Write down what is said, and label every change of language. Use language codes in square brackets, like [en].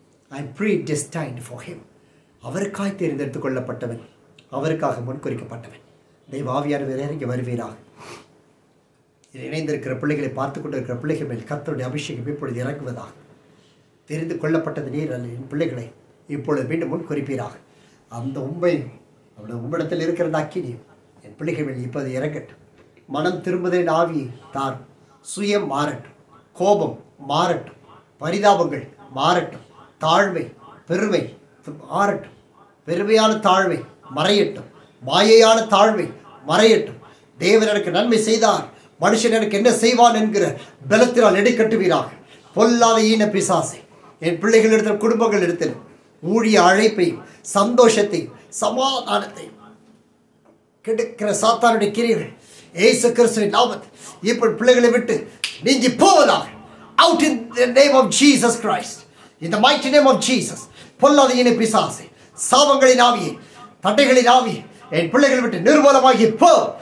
[en] I am predestined for him. [ta] அவருக்காய் தெரிந்தெடுத்துக் கொள்ளப்பட்டவன், அவருக்காக முன்குறிக்கப்பட்டவன். தெய்வ ஆவியானவர் இறங்கி வருவீராக. இணைந்திருக்கிற பிள்ளைகளை பார்த்து கொண்டிருக்கிற பிள்ளைகள் மேல் கர்த்தருடைய அபிஷேகம் இப்பொழுது இறங்குவதாக. தெரிந்து கொள்ளப்பட்டது நீர் அல்ல, என் பிள்ளைகளை இப்பொழுது மீண்டும் முன் குறிப்பீராக. அந்த உம்மிடத்தில் இருக்கிற அக்கினி என் பிள்ளைகள் மேல் இப்போது இறங்கட்டும். மனம் திரும்புதலின் ஆவியை தார். சுயம் மாறட்டும், கோபம் மாறட்டும், பரிதாபங்கள் மாறட்டும், தாழ்மை பெருமை மாறட்டும். பெருமையான தாழ்மை மறையட்டும், மாயையான தாழ்மை மறையட்டும். தேவன் எனக்கு நன்மை செய்தார், மனுஷன் எனக்கு என்ன செய்வான் என்கிற பலத்தினால் எடைக்கட்டுவீராக. பொல்லாத ஈன பிசாசை என் பிள்ளைகள் இடத்தில், குடும்பங்கள் இடத்தில் ஊழிய அழைப்பையும் சந்தோஷத்தையும் சமாதானத்தையும் கெடுக்கிற சாத்தானுடைய கிரியைகள் இயேசு கிறிஸ்துவின் நாமத்தில் இப்படி பிள்ளைகளை விட்டு நீங்கி போவதாக. [en] Out in the name of Jesus Christ. In the mighty name of Jesus. [ta] பொல்லாத இன பிசாசே, சாபங்களின் ஆவியே, தட்டைகளின் ஆவியே, என் பிள்ளைகளை விட்டு நிர்மூலமாகி போ.